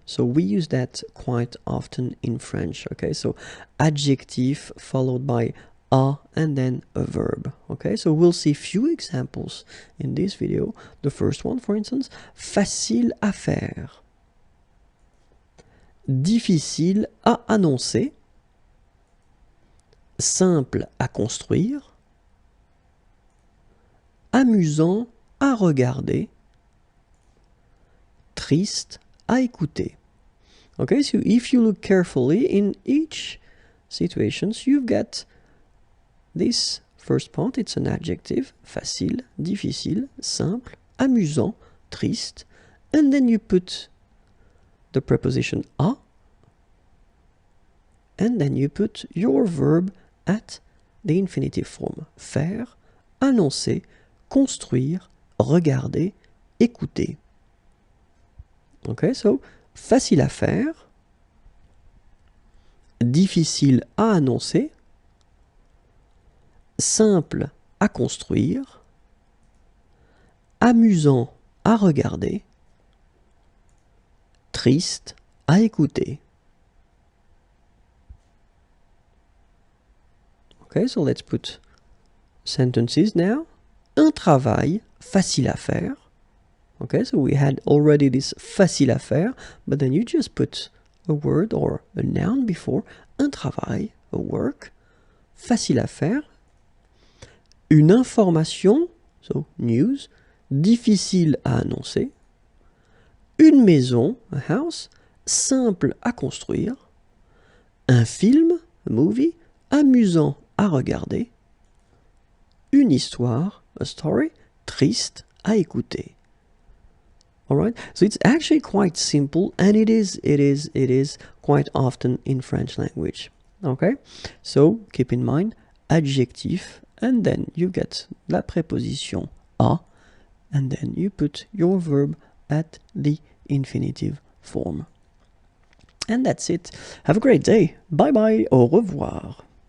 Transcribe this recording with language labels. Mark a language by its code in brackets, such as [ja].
[en] So we use that quite often in French, okay? So adjective followed by a and then a verb, okay? So we'll see few examples in this video. The first one, for instance, [fr] facile à faire, difficile à annoncer, simple à construire, amusant à regarder, triste à écouter. [en] Okay, so if you look carefully in each situations, you've got this first part, it's an adjective, [fr] facile, difficile, simple, amusant, triste, [en] and then you put the preposition à, and then you put your verb at the infinitive form, [fr] faire, annoncer, construire, regarder, écouter. Okay, so facile à faire, difficile à annoncer, simple à construire, amusant à regarder, triste à écouter. [en] Okay, so let's put sentences now. [fr] Un travail facile à faire. [en] Okay, so we had already this [fr] facile à faire, [en] but then you just put a word or a noun before. [fr] Un travail, [en] a work, [fr] facile à faire. Une information, [en] so news, [fr] difficile à annoncer. Une maison, [en] a house, [fr] simple à construire. Un film, [en] a movie, [fr] amusant à regarder. Une histoire, [en] a story, [fr] triste à écouter. [en] Alright, so it's actually quite simple, and it is quite often in French language. Okay, so keep in mind adjectif, and then you get [fr] la préposition à, [en] and then you put your verb at the infinitive form. And that's it. Have a great day. Bye bye. [fr] Au revoir.